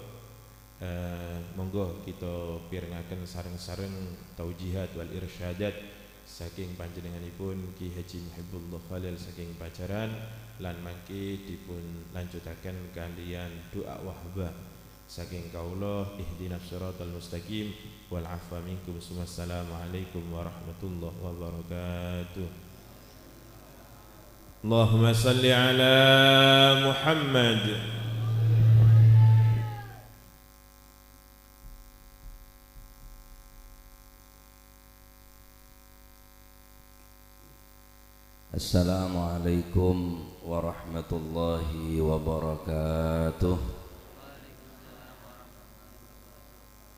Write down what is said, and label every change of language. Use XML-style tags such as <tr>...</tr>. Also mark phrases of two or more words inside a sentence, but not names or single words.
<jv>Monggo kita pirengaken sareng-sareng</jv> <ar>توجيهات والإرشادات</ar> <jv>saking panjenenganipun Ki Haji Muhibbullah Khalil saking Pajaran lan mangke dipun lanjutaken kalian doa wahbah saking kaula</jv> <ar>اهدنا الصراط المستقيم والعفو منكم. والسلام عليكم ورحمة الله وبركاته. اللهم صل على محمد. السلام عليكم ورحمة الله وبركاته.</ar>